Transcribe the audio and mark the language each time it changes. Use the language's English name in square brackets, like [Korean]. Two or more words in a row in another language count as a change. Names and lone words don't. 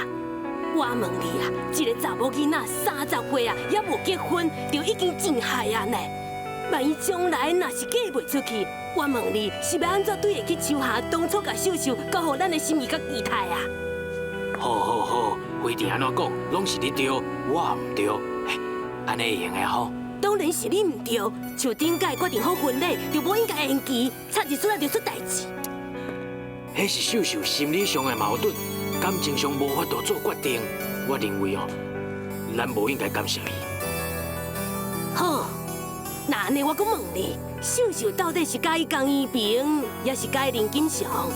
[Min Nan Chinese] 我问你啊，一个查某囡仔30岁啊，还无结婚，就已经真害啊呢！万一将来若是嫁袂出去，我问你是要安怎对会去秋霞当初甲秀秀交予咱的心意甲期待啊？好，规定安怎讲，拢是你对，我唔对，安尼会用的吼？当然是你唔对，像顶届决定好婚礼，就无应该延期，差日子来就出代志。迄是秀秀心理上的矛盾。感情上无法度做决定，我认为哦，咱无应该干涉伊。好， 那安尼我阁问你，秀秀到底是介意江一平，也是介意林金祥？